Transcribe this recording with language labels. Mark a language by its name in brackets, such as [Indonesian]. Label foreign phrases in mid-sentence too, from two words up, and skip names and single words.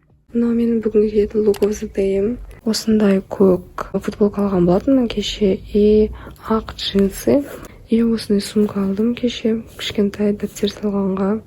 [Kazakh] Мына менің бүгінгі киетін [English] look of the day'ім. [Kazakh] Осындай көк футболка алған болатынмын кеше, и ақ джинсы. И осындай сумка алдым кеше, кішкентай дәптер салғанға.